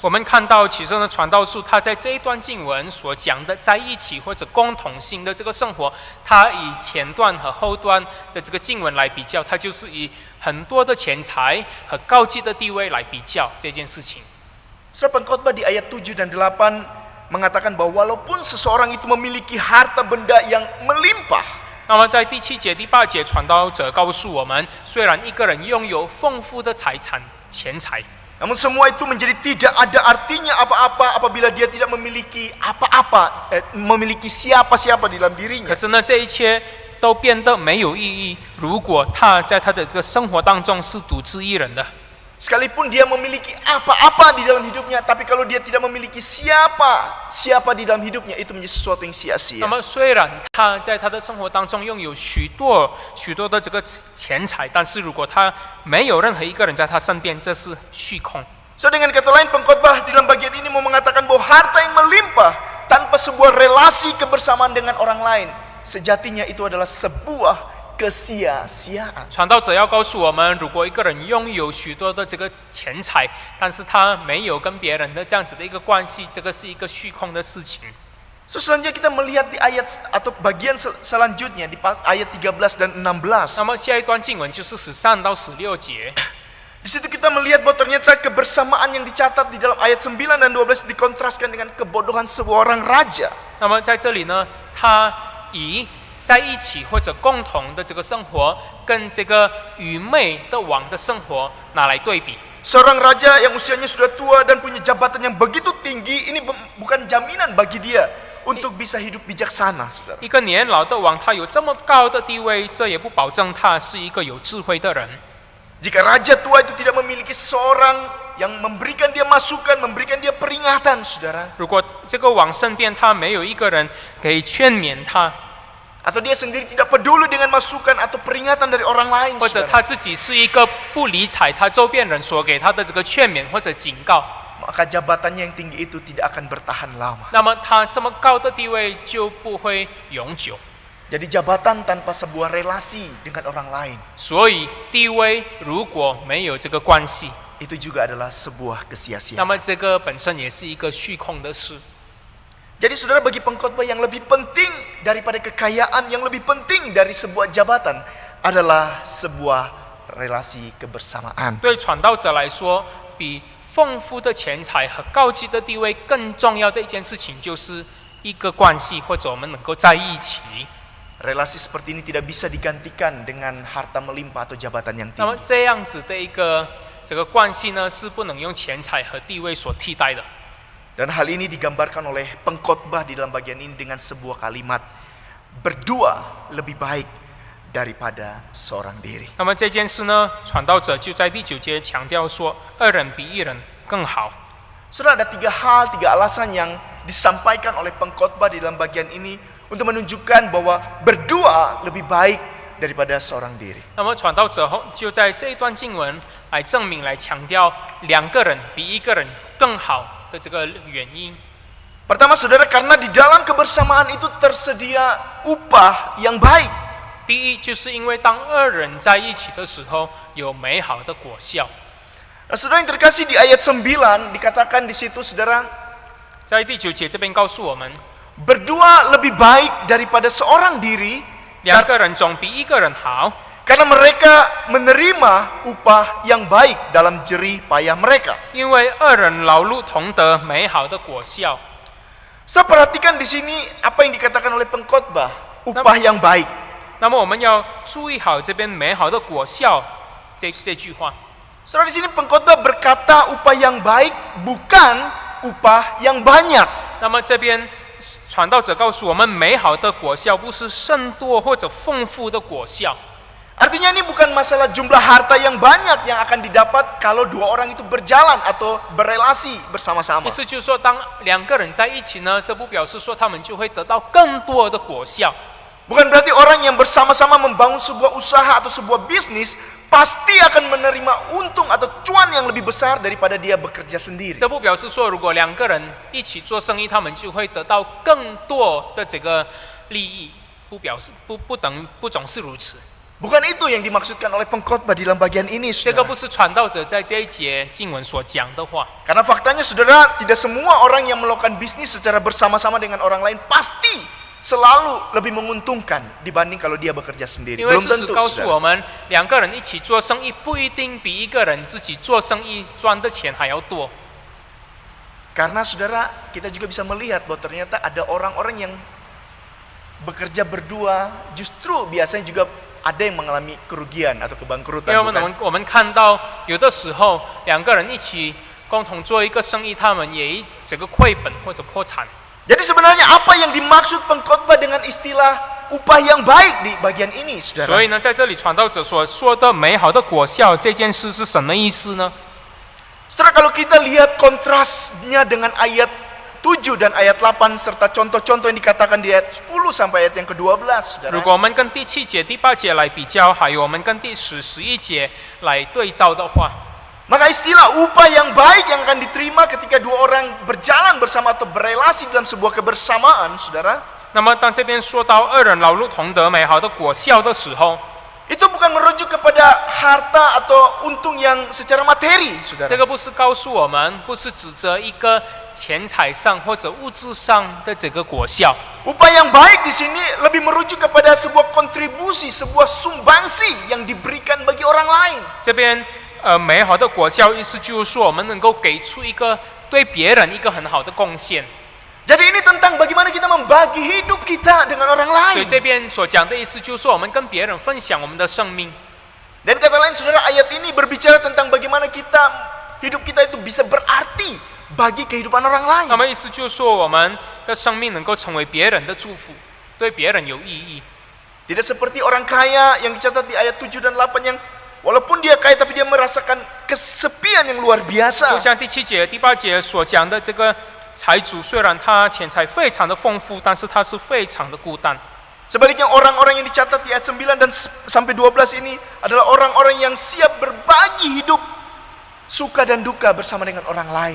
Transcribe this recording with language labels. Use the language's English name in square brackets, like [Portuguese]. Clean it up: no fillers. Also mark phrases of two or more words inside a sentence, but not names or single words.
[Chinese] 我们看到其中的传道书，他在这一段经文所讲的在一起或者共同性的这个生活，他以前段和后段的这个经文来比较，他就是以很多的钱财和高级的地位来比较这件事情。 [Indonesian] So, pengkhotbah di ayat 7 dan 8 mengatakan bahwa walaupun seseorang itu memiliki harta benda yang melimpah, [Chinese] 那么在第7节、第8节，传道者告诉我们，虽然一个人拥有丰富的财产、钱财， [Indonesian] namun semua itu menjadi tidak ada artinya apa-apa apabila dia tidak memiliki apa-apa, memiliki siapa-siapa di dalam [Chinese] 可 [Indonesian] dirinya. [Chinese] 是呢，这一切都变得没有意义。如果他在他的这个生活当中是独自一人的， [Indonesian] Sekalipun dia memiliki apa-apa di dalam hidupnya, tapi kalau dia tidak memiliki siapa di dalam hidupnya, itu menjadi sesuatu yang [Chinese] 那 [Indonesian] sia-sia. [Chinese] 么虽然他在他的生活当中拥有许多的这个钱财，但是如果他没有任何一个人在他身边，这是虚空。 [Indonesian] So, dengan kata lain, pengkhotbah di dalam bagian ini mau mengatakan bahwa harta yang melimpah tanpa sebuah relasi kebersamaan dengan orang lain, sejatinya itu adalah sebuah kesia-siaan. [Chinese] 传道者要告诉我们，如果一个人拥有许多的这个钱财，但是他没有跟别人的这样子的一个关系，这个是一个虚空的事情。 [Indonesian] So, selanjutnya kita melihat di ayat atau bagian selanjutnya di ayat 13 dan 16. [Chinese] 那么下一段经文就是13到16节， [Indonesian] Di situ kita melihat bahwa ternyata kebersamaan yang dicatat di dalam ayat 9 dan 12 dikontraskan dengan kebodohan seorang raja. [Chinese] 那么在这里呢，他以在一起或者共同的这个生活，跟这个愚昧的王的生活拿来对比。 [Indonesian] Seorang raja yang usianya sudah tua dan punya jabatan yang begitu tinggi, ini bukan jaminan bagi dia untuk bisa hidup bijaksana, saudara. [Chinese] 一个年老的王，他有这么高的地位，这也不保证他是一个有智慧的人。 [Indonesian] Jika raja tua itu tidak memiliki seorang yang memberikan dia masukan, memberikan dia peringatan, saudara, [Chinese] 如果这个王身边他没有一个人可以劝勉他， [Indonesian] atau dia sendiri tidak peduli dengan masukan atau peringatan dari orang lain, [Chinese] 或者 [Indonesian] saudara, [Chinese] 他自己是一个不理睬他周边人所给他的这个劝勉或者警告， [Indonesian] maka jabatannya yang tinggi itu tidak akan bertahan lama. [Chinese] 那么他这么高的地位就不会永久。 [Indonesian] Jadi jabatan tanpa sebuah relasi dengan orang lain, [Chinese] 所以地位如果没有这个关系， [Indonesian] itu juga adalah sebuah [Chinese] 那 [Indonesian] kesia-siaan. [Chinese] 么这个本身也是一个虚空的事。 [Indonesian] Jadi saudara, bagi pengkhotbah yang lebih penting daripada kekayaan, yang lebih penting dari sebuah jabatan adalah sebuah relasi kebersamaan. [Chinese] 对传道者来说，比丰富的钱财和高级的地位更重要的一件事情，就是一个关系，或者我们能够在一起。 [Indonesian] Relasi seperti ini tidak bisa digantikan dengan harta melimpah atau jabatan yang [Chinese] 那么 [Indonesian] tinggi. [Chinese] 这样子的一个这个关系呢，是不能用钱财和地位所替代的。 [Indonesian] Dan hal ini digambarkan oleh pengkhotbah di dalam bagian ini dengan sebuah kalimat, berdua lebih baik daripada seorang diri. [Chinese] 那么这件事呢，传道者就在第9节强调说，二人比一人更好。 [Indonesian] Saudara, ada 3 hal, 3 alasan yang disampaikan oleh pengkhotbah di dalam bagian ini untuk menunjukkan bahwa berdua lebih baik daripada seorang diri. [Chinese] 那么传道者就在这一段经文来证明、来强调两个人比一个人更好的这个原因。 [Indonesian] Pertama saudara, karena di dalam kebersamaan itu tersedia upah yang baik. [Chinese] 第一，就是因为当二人在一起的时候，有美好的果效。 [Indonesian] Nah, saudara yang terkasih, di ayat 9 dikatakan di situ saudara, [Chinese] 在第9节这边告诉我们， [Indonesian] berdua lebih baik daripada seorang diri [Chinese] 两个人总比一个人好， [Indonesian] karena mereka menerima upah yang baik dalam jerih payah mereka. [Chinese] 因为二人劳碌同得美好的果效。 [Indonesian] Saudara perhatikan di sini apa yang dikatakan oleh pengkhotbah, upah yang baik. [Chinese] 那么我们要注意好这边美好的果效这句话。 [Indonesian] Saudara, di sini pengkhotbah berkata upah yang baik, bukan upah yang banyak. [Chinese] 那么这边传道者告诉我们，美好的果效不是甚多或者丰富的果效。 [Indonesian] Artinya ini bukan masalah jumlah harta yang banyak yang akan didapat kalau 2 orang itu berjalan atau berelasi bersama-sama. [Chinese] 意思就是说，当两个人在一起呢，这不表示说他们就会得到更多的果效。 [Indonesian] Bukan berarti orang yang bersama-sama membangun sebuah usaha atau sebuah bisnis pasti akan menerima untung atau cuan yang lebih besar daripada dia bekerja sendiri. [Chinese] 这不表示说，如果两个人一起做生意，他们就会得到更多的这个利益。不总是如此。 [Indonesian] Bukan itu yang dimaksudkan oleh pengkhotbah di dalam bagian ini, [Chinese] 这个 [Indonesian] saudara. [Chinese] 不是传道者在这一节经文所讲的话。 [Indonesian] Karena faktanya saudara, tidak semua orang yang melakukan bisnis secara bersama-sama dengan orang lain pasti selalu lebih menguntungkan dibanding kalau dia bekerja sendiri. [Chinese] 因为 [Indonesian] Belum [Chinese] 事实 [Indonesian] tentu, [Chinese] 告诉 [Indonesian] saudara. [Chinese] 我们，两个人一起做生意不一定比一个人自己做生意赚的钱还要多。 [Indonesian] Karena saudara, kita juga bisa melihat bahwa ternyata ada orang-orang yang bekerja berdua, justru biasanya juga ada yang mengalami kerugian atau [Chinese] 因 [Indonesian] kebangkrutan. [Chinese] 为 [Indonesian] bukan? [Chinese] 我们看到有的时候两个人一起共同做一个生意，他们也这个亏本或者破产。 [Indonesian] Jadi sebenarnya apa yang dimaksud pengkhotbah dengan istilah upah yang baik di bagian ini, [Chinese] 所 [Indonesian] saudara? [Chinese] 以呢，在这里传道者所说的美好的果效这件事是什么意思呢？ [Indonesian] Saudara, kalau kita lihat kontrasnya dengan ayat 7 dan ayat 8 serta contoh-contoh yang dikatakan di ayat 10 sampai ayat yang ke-12, [Chinese] 如 [Indonesian] saudara. [Chinese] 果我们跟第7节、第8节来比较，还有我们跟第10、11节来对照的话， [Indonesian] Maka istilah upah yang baik yang akan diterima ketika 2 orang berjalan bersama atau berelasi dalam sebuah kebersamaan, saudara, [Chinese] 那么当这边说到二人劳碌同得美好的果效的时候， [Indonesian] itu bukan merujuk kepada harta atau untung yang secara materi, [Chinese] 这 [Indonesian] saudara. [Chinese] 个不是告诉我们，不是指着一个钱财上或者物质上的这个果效。 [Indonesian] Upah yang baik di sini lebih merujuk kepada sebuah kontribusi, sebuah sumbangsi yang diberikan bagi orang lain. [Chinese] 这边美好的果效意思就是说，我们能够给出一个对别人一个很好的贡献。 [Indonesian] Jadi ini tentang bagaimana kita membagi hidup kita dengan orang [Chinese] 所以 [Indonesian] lain. [Chinese] 这边所讲的意思就是说，我们跟别人分享我们的生命。 [Indonesian] Dan kata lain, saudara, ayat ini berbicara tentang bagaimana hidup kita itu bisa berarti bagi kehidupan orang lain. [Chinese] 那么意思就是说，我们的生命能够成为别人的祝福，对别人有意义。 [Indonesian] Tidak seperti orang kaya yang dicatat di ayat 7 dan 8 yang walaupun dia kaya tapi dia merasakan kesepian yang luar [Chinese] 就 [Indonesian] biasa. [Chinese] 像第7节、第8节所讲的这个财主，虽然他钱财非常的丰富，但是他是非常的孤单。 [Indonesian] Sebaliknya orang-orang yang dicatat di ayat 9 dan sampai 12 ini adalah orang-orang yang siap berbagi hidup suka dan duka bersama dengan orang lain.